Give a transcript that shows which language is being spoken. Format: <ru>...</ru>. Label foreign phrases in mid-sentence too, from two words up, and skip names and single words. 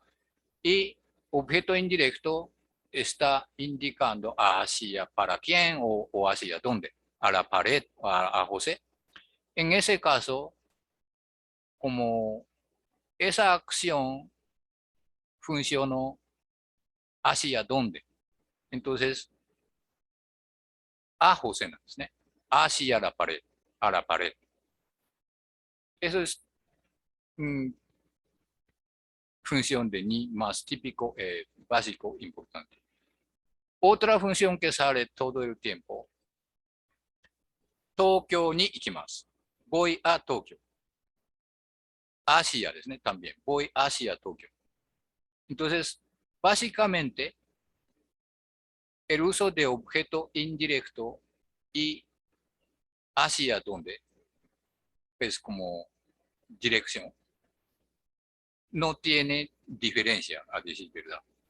<es>Y objeto indirecto está indicando hacia para quién o hacia dónde. A la pared, a José. En ese caso, como esa acción funcionó hacia dónde. Entonces, a José なんですね。hacia la pared, a la pared. Eso es función de ni más típico, básico, importante. Otra función que sale todo el tiempo,</es> <ja>東京に行きます。</ja> <es>voy a Tokio. Hacia ですね、también. Voy hacia Tokio. Entonces, básicamente, el uso de objeto indirecto y hacia dónde, pues como dirección, no tiene diferencia, a decir verdad.</es>